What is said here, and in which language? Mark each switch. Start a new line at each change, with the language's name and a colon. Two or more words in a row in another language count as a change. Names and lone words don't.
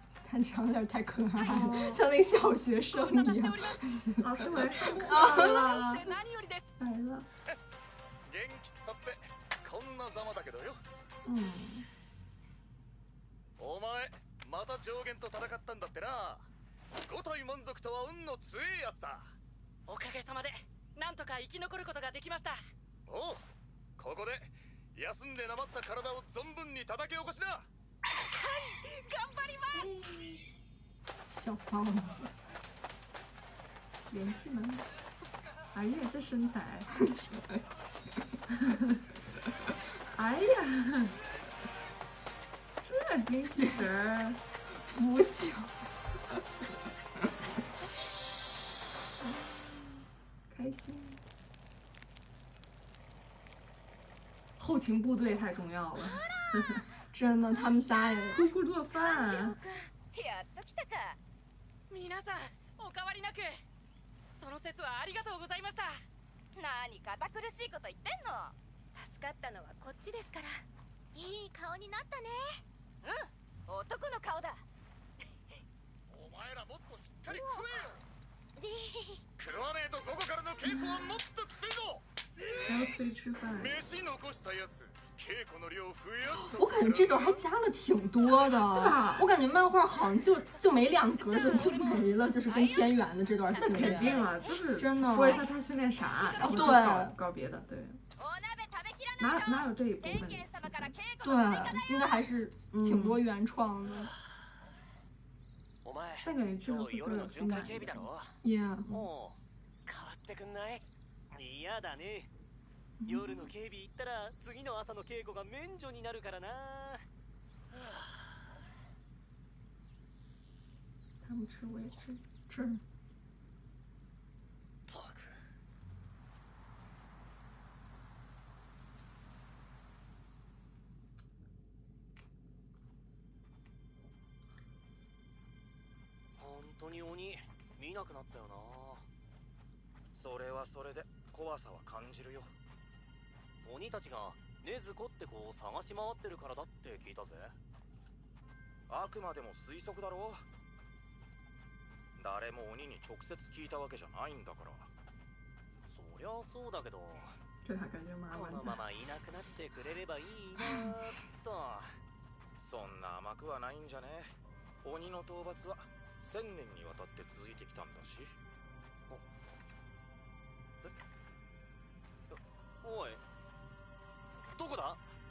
Chinese: 看这样有点太可爱了，像那个小学生一样。老师，我来上课了。来了。
Japanese: 元気ったってこんなざまだけどよ。お前また上限と戦ったんだってな。5体満足とは運の強いやつだ。おかげさまでなんとか生き残ることができました。おう、ここで休んでなまった体を存分に叩き起こしな。はい、頑張ります。
Chinese: 小包子，元气满满。哎呀，这身材！哎呀，这精气神儿，扶墙。开心。后勤部队太重要了，真的，他们仨也姑姑做饭。
Japanese: やっと来たか。皆さん、お変わりなく。その節はありがとうございました。何堅苦しいこと言ってんの。助かったのはこっちですから。いい顔になったね。うん、男の顔だ。お前らもっとしっかり食えよ。で食わねえと午後からの稽古はもっときついぞ。
Chinese: 还要催吃饭。
Japanese: 飯残したやつ、稽古の量増やすと。
Chinese: 我感觉这段还加了挺多的，我感觉漫画好像就没2格就没了，就是跟天元的这段训那肯定练。了，就是真的说一下他训练啥，然后就对搞别的，对。
Japanese: お鍋食べきらないと。
Chinese: 哪有这一部分天元的戏
Japanese: 様から稽古
Chinese: 对
Japanese: の追加だよ。，
Chinese: 应该还是挺多原创的。
Japanese: お前、
Chinese: 但感觉这个
Japanese: 今日
Chinese: 会
Japanese: 夜の巡
Chinese: 更有情感一点。
Japanese: 回警備だろ。 Yeah，もう変わってくんない？嫌だね。夜の警備行ったら次の朝の稽古が免除になるからな。
Chinese: 他们吃我也吃。
Japanese: ったく。本当に鬼見なくなったよな。それはそれで怖さは感じるよ。鬼たちが禰豆子って子を探し回ってるからだって聞いたぜ。あくまでも推測だろ。誰も鬼に直接聞いたわけじゃないんだから。そりゃそうだけど、
Chinese: 这俩感觉蛮
Japanese: こ
Chinese: 完蛋。
Japanese: のままいなくなってくれればいいなーっと。そんな甘くはないんじゃね。鬼の討伐は1000年にわたって続いてきたんだし。おい、どこだ？